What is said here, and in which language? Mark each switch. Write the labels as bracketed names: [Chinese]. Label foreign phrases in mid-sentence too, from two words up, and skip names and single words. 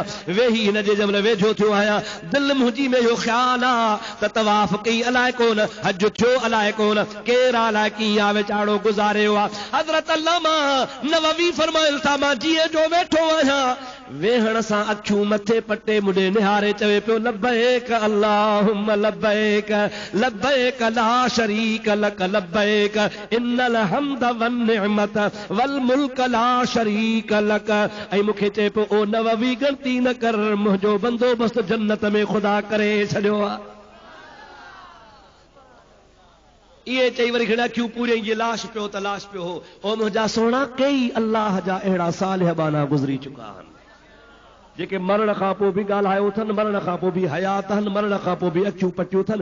[Sindhi] वेही हिन जे जंहिं महिल वेझो थियो आहियां, दिलि मुंहिंजी में इहो ख़्यालु आहे त तवाफ़ कई अलाए कोन, हज थियो अलाए कोन, केरु अलाए कीअं आहे, वीचारो गुज़ारे वियो आहे। हज़रत अल्लामा नववी फरमाइनि था, मां जीअं जो वेठो आहियां, वेहण सां अखियूं मथे पटे मुंडे निहारे चवे पियो, [Arabic] لبيك اللهم لبيك لبيك لا شريك لك لبيك إن الحمد والنعمة والملك لا شريك لك. [Sindhi] ऐं मूंखे चए पियो, ओ नववी ग़लती न कर, मुंहिंजो बंदोबस्त जन्नत में ख़ुदा करे छॾियो आहे। इहे चई वरी खणी अखियूं पूरे जी लाश पियो त लाश पियो हो। ओ मुंहिंजा सोना, कई अल्लाह जा अहिड़ा सालिह बाना गुज़री चुका आहिनि जेके मरण खां पोइ बि ॻाल्हायो अथनि, मरण खां पोइ बि हयात आहिनि, मरण खां पोइ बि अखियूं पटियूं अथनि।